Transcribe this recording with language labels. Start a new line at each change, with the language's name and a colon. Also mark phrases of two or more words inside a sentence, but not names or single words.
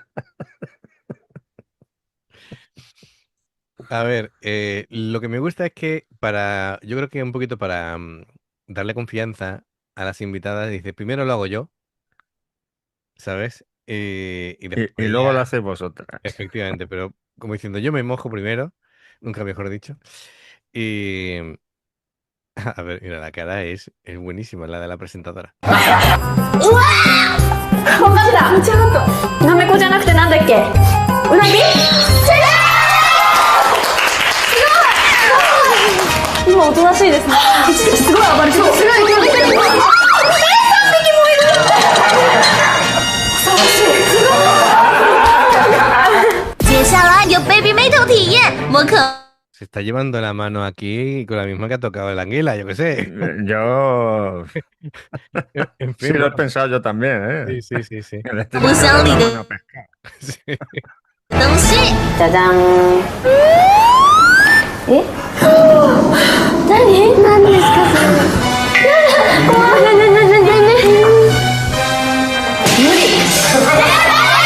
Spanish: A ver, lo que me gusta es que yo creo que un poquito para darle confianza a las invitadas, dice, primero lo hago yo, ¿sabes? Y Y después luego lo ya, hacéis vosotras. efectivamente, pero como diciendo, yo me mojo primero, nunca mejor dicho. Y, a ver, mira, la cara es buenísima, la de la presentadora.
Japanese: わかった。ちゃんと。なめこじゃなくてなんだっけ。うなぎ。今おとなしいですね。すごい暴れてる。すごい。3匹もいる。恐ろしい。すごい。
Chinese: 接下来有 Baby Metal 体验摸孔。
Spanish: Se está llevando la mano aquí con la misma que ha tocado la anguila, yo qué sé. Yo En sí fin, lo he bueno, pensado yo también, ¿eh? sí. Que le estoy
Chinese: 不
Spanish: metiendo
Chinese: 相离
Spanish: la
Chinese: 的
Spanish: mano a pescar. Sí.
Chinese: 东西。
Japanese: じゃじゃん。何ですかそれ。やだ。怖い。無理。